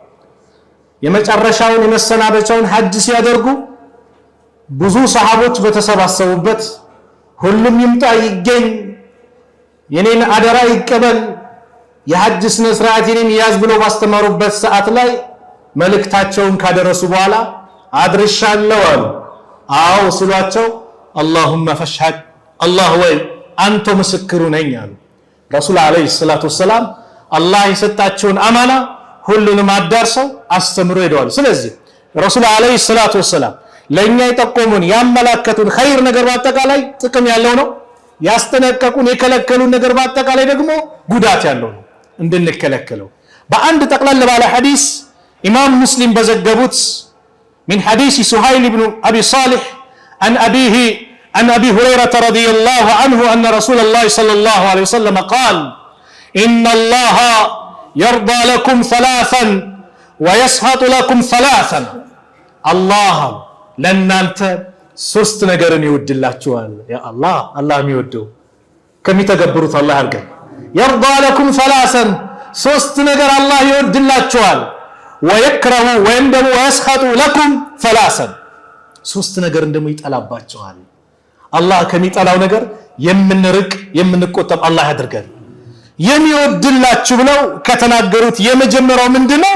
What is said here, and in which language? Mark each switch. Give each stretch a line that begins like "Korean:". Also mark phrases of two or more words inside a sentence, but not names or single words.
Amharic: የመጨረሻውን የመሰናበቻውን ሐጅ ሲያደርጉ ብዙ ሰሃቦች በተሰባሰቡበት ሁሉም ይምጣ ይገኝ የኔን አደራ ይቀበል የሐጅ ስነ ስርዓትን ያዝ ብለው ባስተማሩበት ሰዓት ላይ መልእክታቸውን ካደረሱ በኋላ አድርሻለሁ አሉ። አዎ ሲሏቸው
Arabic: اللهم فاشهد الله
Amharic: ወይ አንተ ምስክሩ ነኝ አሉ። ረሱል
Arabic: عليه الصلاة والسلام
Amharic: አላህ የሰጣቸውን አማና ሁሉንም አዳርሰው አስተምሮ ሄደዋል። ስለዚህ ረሱል
Arabic: عليه الصلاة والسلام
Amharic: ለኛ የጠቆሙን ያመላከቱን ኸይር ነገር በአጠቃላይ ጥቅም ያለው ነው። ያስጠነቀቁን የከለከሉን ነገር በአጠቃላይ ደግሞ ጉዳት ያለው ነው እንድንከለከለው። በአንድ ጠቅለል ባለ ሐዲስ ኢማም ሙስሊም በዘገቡት
Arabic: من حديث سهيل بن أبي صالح عن أبي هريرة رضي الله عنه أن رسول الله صلى الله عليه وسلم قال إن الله يرضى لكم ثلاثا ويسخط لكم ثلاثا الله لن أنت
Amharic: ሶስት ነገርን ይወድላችኋል። ያ አላህ የሚወደው ከሚተገብሩት አላህ አድርገን።
Arabic: يرضى لكم ثلاثا
Amharic: ሶስት ነገር አላህ ይወድላችኋል። ወይክረሁ ወይም ደግሞ
Arabic: ويسخط لكم ثلاثا
Amharic: ሶስት ነገር ደግሞ ይጠላባችኋል። አላህ ከሚጠላው ነገር የምንርቅ የምንቆጠብ አላህ ያድርገን። የሚወድላችሁ ብለው ከተናገሩት የመጀመሪያው ምንድነው?